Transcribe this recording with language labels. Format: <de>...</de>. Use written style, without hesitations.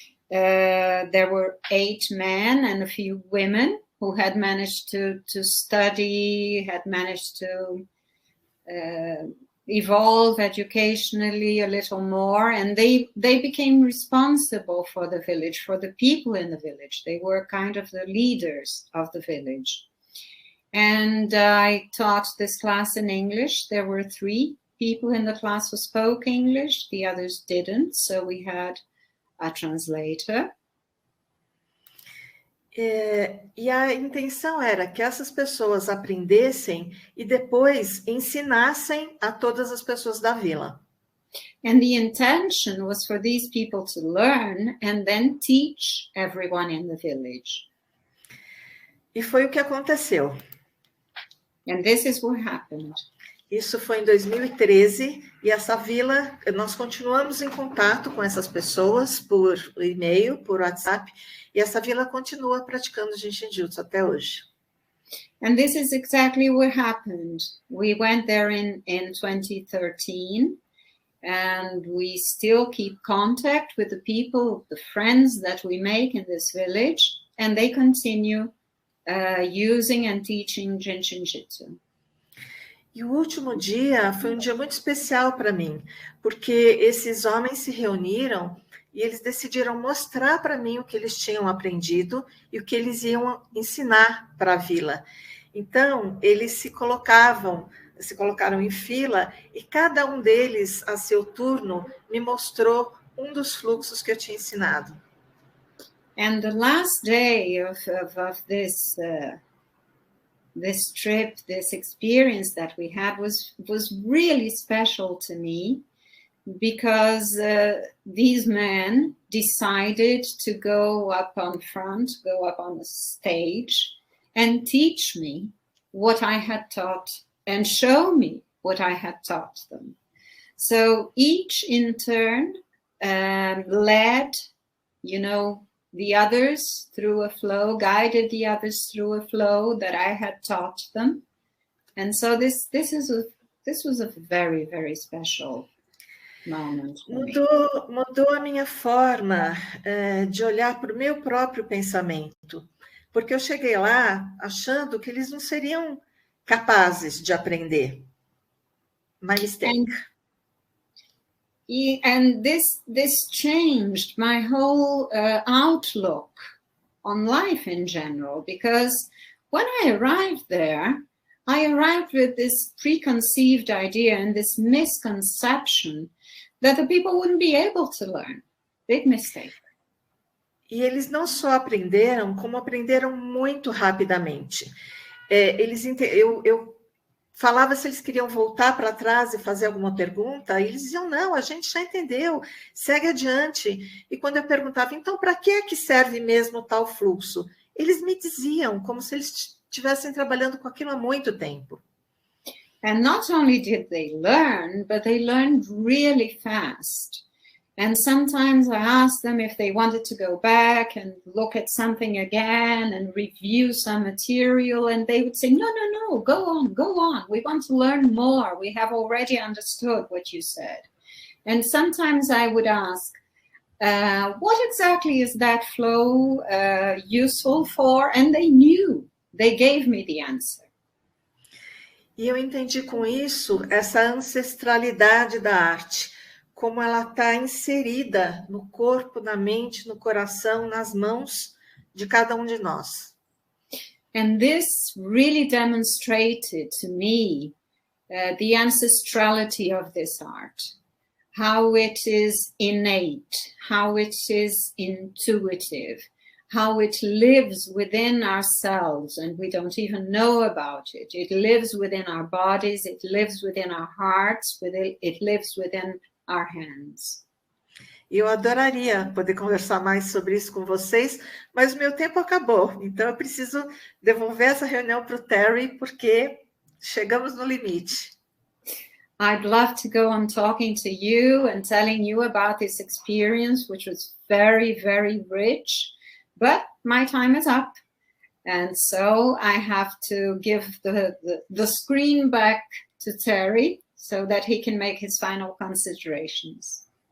<en>There were 8 men and a few women who had managed to study, had managed to evolve educationally a little more, and they became responsible for the village, for the people in the village. They were kind of the leaders of the village. And I taught this class in English. There were 3 people in the class who spoke English, the others didn't, so we had a translator.</en> <pt>E a intenção era que essas pessoas aprendessem e depois ensinassem a todas as pessoas da vila.</pt> <en>And the intention was for these people to learn and then teach everyone in the village.</en> <pt>E foi o que aconteceu.</pt> <en>And this is what happened.</en> <pt>Isso foi em 2013, e essa vila, nós continuamos em contato com essas pessoas por e-mail, por WhatsApp, e essa vila continua praticando JIN SHIN JYUTSU até hoje.</pt> <en>And this is exactly what happened. We went there in 2013, and we still keep contact with the people, the friends that we make in this village, and they continue using and teaching JIN SHIN JYUTSU.</en> <pt>E o último dia foi um dia muito especial para mim, porque esses homens se reuniram e eles decidiram mostrar para mim o que eles tinham aprendido e o que eles iam ensinar para a vila. Então, eles se colocaram em fila, e cada um deles, a seu turno, me mostrou um dos fluxos que eu tinha ensinado.</pt> <en>And the last day of this this trip, this experience that we had was really special to me, because these men decided to go up on front, go up on the stage and teach me what I had taught and show me what I had taught them. So each in turn led, the others through a flow, guided the others through a flow that I had taught them. And so this was a very, very special moment.</en> <pt>Mudou a minha forma de olhar para o meu próprio pensamento, porque eu cheguei lá achando que eles não seriam capazes de aprender.</pt> <en>My mistake. And this changed my whole outlook on life in general, because when I arrived there, I arrived with this preconceived idea and this misconception that the people wouldn't be able to learn. Big mistake.</en> <pt>E eles não só aprenderam, como aprenderam muito rapidamente. Eu falava se eles queriam voltar para trás e fazer alguma pergunta, e eles diziam, não, a gente já entendeu, segue adiante. E quando eu perguntava, então, para que serve mesmo tal fluxo? Eles me diziam, como se eles estivessem trabalhando com aquilo há muito tempo.</pt> <en>And not only did they learn, but they learned really fast. And sometimes I asked them if they wanted to go back and look at something again and review some material, and they would say, no, go on. We want to learn more. We have already understood what you said. And sometimes I would ask, what exactly is that flow useful for? And they knew. They gave me the answer.</en> <pt>E eu entendi com isso essa ancestralidade da arte, como ela está inserida no corpo, na mente, no coração, nas mãos de cada um de nós.</pt> <en>And this really demonstrated to me the ancestrality of this art, how it is innate, how it is intuitive, how it lives within ourselves and we don't even know about it. It lives within our bodies, it lives within our hearts, it lives within our hands.</en> <pt>Eu adoraria poder conversar mais sobre isso com vocês, mas o meu tempo acabou. Então eu preciso devolver essa reunião para o Terry, porque chegamos no limite.</pt> <en>I'd love to go on talking to you and telling you about this experience, which was very, very rich. But my time is up, and so I have to give the screen back to Terry so that he can make his final considerations.</en>